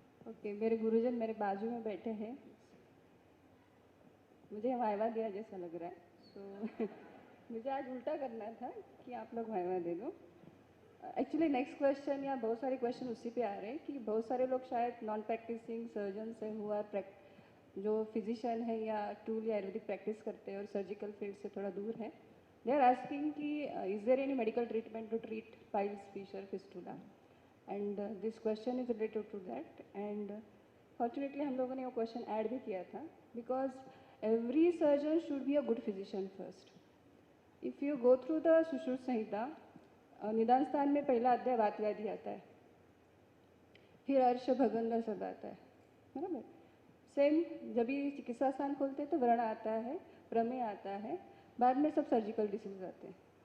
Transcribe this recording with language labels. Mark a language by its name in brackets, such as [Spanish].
[Hindi] Okay, मेरे गुरुजन मेरे बाजू में बैठे हैं, मुझे वाइवा दिया जैसा लग रहा है, तो मुझे आज उल्टा करना था कि आप लोग वाइवा दे दो। एक्चुअली नेक्स्ट क्वेश्चन या बहुत सारे क्वेश्चन उसी पे आ रहे हैं कि बहुत सारे लोग शायद नॉन प्रैक्टिसिंग सर्जन है, हुआ जो फिजिशियन है या टूल या आयुर्वेदिक प्रैक्टिस करते हैं और सर्जिकल फील्ड से थोड़ा दूर है, [English] They are asking ki, is there any medical treatment to treat piles, fissure, fistula? And this question is related to that. And fortunately हम लोगों ने वो question add भी किया था, because every surgeon should be a good physician first. [Hindi] If you go through the Sushruta संहिता, निदान स्थान में पहला अध्याय वात व्याधि आता है, फिर अर्श भगंदर सब आता है, बराबर. सेम जब भी चिकित्सा स्थान खोलते हैं तो व्रण आता है, प्रमेय आता है, बाद में सब सर्जिकल डिसीज आते हैं.